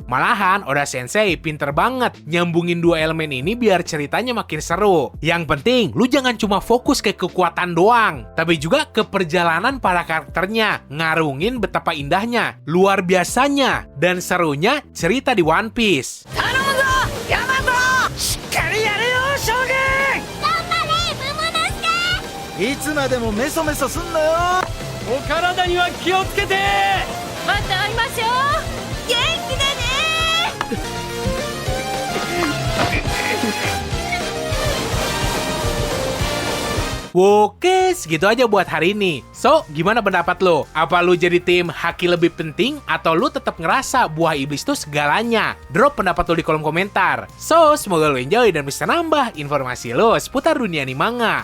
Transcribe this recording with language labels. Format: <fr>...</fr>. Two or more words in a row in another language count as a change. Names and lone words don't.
<id>Malahan, Oda Sensei pinter banget nyambungin dua elemen ini biar ceritanya makin seru. Yang penting, lu jangan cuma fokus ke kekuatan doang, tapi juga ke perjalanan para karakternya, ngarungin betapa indahnya, luar biasanya, dan serunya cerita di One Piece.</id> <ja>いつまでもメソメソすんなよ。お体には気をつけて。また会いましょう。元気でね。</ja> <id>Oke, segitu aja buat hari ini. So, gimana pendapat lo? Apa lo jadi tim haki lebih penting atau lo tetap ngerasa buah iblis itu segalanya? Drop pendapat lo di kolom komentar. So, semoga lo enjoy dan bisa nambah informasi lo seputar dunia anime manga.</id>